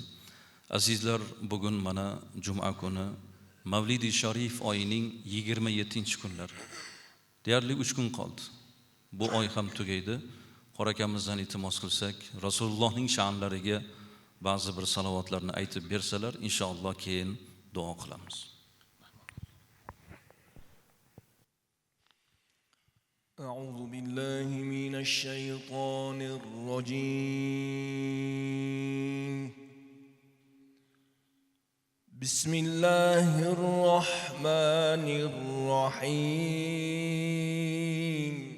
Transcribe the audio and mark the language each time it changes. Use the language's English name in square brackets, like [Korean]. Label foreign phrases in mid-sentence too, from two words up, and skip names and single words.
[Uzbek] Azizlar, bugun mana juma kuni Mavlidi Sharif oyining 27-kunlari. Deyarli 3 kun qoldi. Bu oy ham tugaydi. Qorakamizdan iltimos qilsak, Rasulullohning sha'nlariga ba'zi bir salovatlarni aytib bersalar, inshaalloh keyin duo qilamiz. [Arabic] أعوذ بالله من الشيطان الرجيم. بسم الله الرحمن الرحيم.